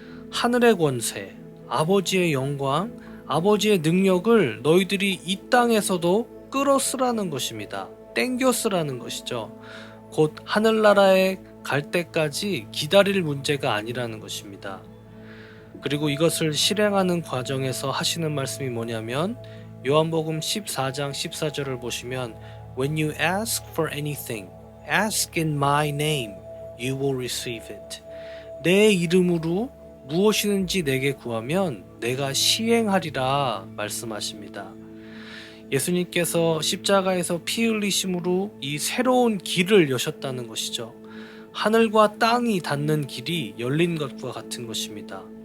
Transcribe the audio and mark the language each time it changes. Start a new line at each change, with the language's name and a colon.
Korean: 하늘의 권세, 아버지의 영광, 아버지의 능력을 너희들이 이 땅에서도 끌어쓰라는 것입니다. 땡겨 쓰라는 것이죠. 곧 하늘나라에 갈 때까지 기다릴 문제가 아니라는 것입니다. 그리고 이것을 실행하는 과정에서 하시는 말씀이 뭐냐면 요한복음 14장 14절을 보시면
English: When you ask for anything, ask in my name, you will receive it.
Korean: 내 이름으로 무엇이든지 내게 구하면 내가 시행하리라 말씀하십니다. 예수님께서 십자가에서 피 흘리심으로 이 새로운 길을 여셨다는 것이죠. 하늘과 땅이 닿는 길이 열린 것과 같은 것입니다.